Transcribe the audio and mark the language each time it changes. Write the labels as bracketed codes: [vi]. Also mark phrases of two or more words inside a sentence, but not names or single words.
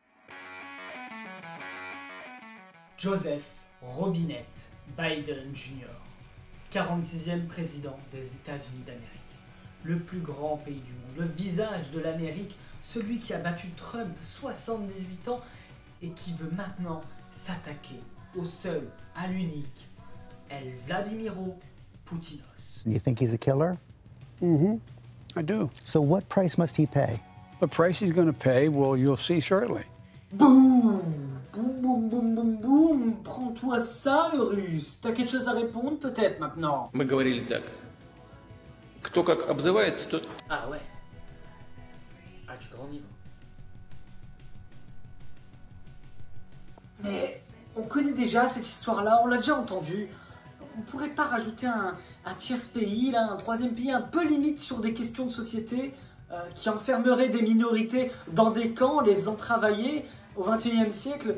[fr] Joseph Robinette Biden Jr., 46e président des États-Unis d'Amérique. Le plus grand pays du monde, le visage de l'Amérique, celui qui a battu Trump, 78 ans, et qui veut maintenant s'attaquer au seul, à l'unique, El Vladimiro Poutinos. [en] You think he's a killer? Mm-hmm. I do. So what price must he pay? The price he's going to pay, well, you'll see shortly. [fr] Boum, boum, boum, boum, boum, boum. Prends-toi ça, le russe. T'as quelque chose à répondre, peut-être, maintenant? [ru] Мы говорили так. Кто как обзывается, тот... [fr] Ah ouais. Ah, du grand niveau. Mais on connaît déjà cette histoire-là, on l'a déjà entendue. On pourrait pas rajouter un tiers pays, là, un troisième pays un peu limite sur des questions de société qui enfermerait des minorités dans des camps, les faisant travailler au XXIe siècle.